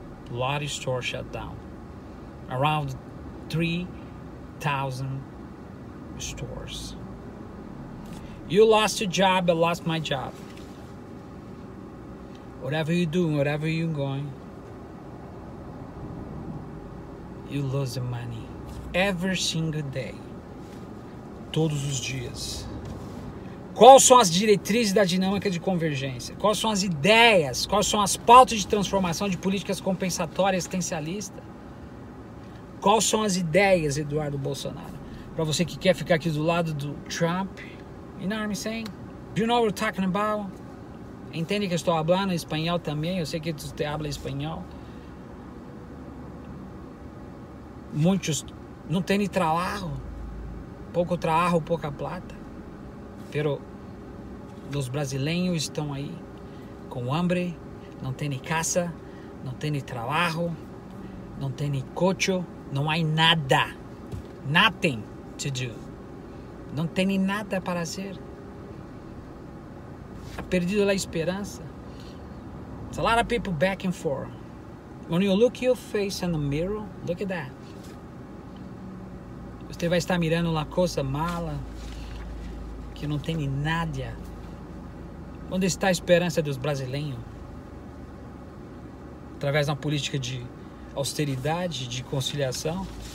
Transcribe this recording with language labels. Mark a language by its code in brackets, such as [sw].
[en] A lot of stores shut down. Around 3,000 stores. You lost your job, I lost my job. Whatever you do, whatever you're going, you lose the money. Every single day. [pt] Todos os dias. Quais são as diretrizes da dinâmica de convergência? Quais são as ideias? Quais são as pautas de transformação de políticas compensatórias assistencialistas? Quais são as ideias, Eduardo Bolsonaro? Para você que quer ficar aqui do lado do Trump, [en] you know what I'm saying? Do you know what we're talking about? [pt] Entende que eu estou falando espanhol também? Eu sei que você habla espanhol. Muitos não têm trabalho. Pouco trabalho, pouca plata. Pero os brasileiros estão aí com hambre, não tem casa, não tem trabalho, não tem coche, não há nada. [en] Nothing to do. [pt] Não tem nada para fazer. Está perdido a esperança. [en] There's a lot of people back and forth. When you look your face in the mirror, look at that. [pt] Você vai estar mirando uma coisa mala. que não tem nada. Onde está a esperança dos brasileiros? Através de uma política de austeridade, de conciliação?